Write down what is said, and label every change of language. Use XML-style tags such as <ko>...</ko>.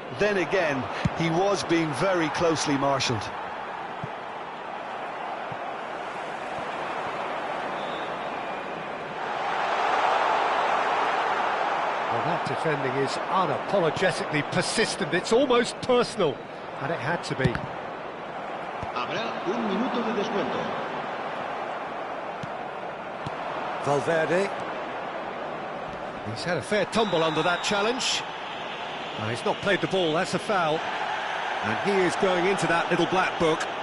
<en>Then again, he was being very closely marshalled. Well, that defending is unapologetically persistent. It's almost personal, and it had to be.</en> <es>Habrá un minuto de descuento.</es> <en>Valverde. He's had a fair tumble under that challenge. No, he's not played the ball, that's a foul. And he is going into that little black book.</en>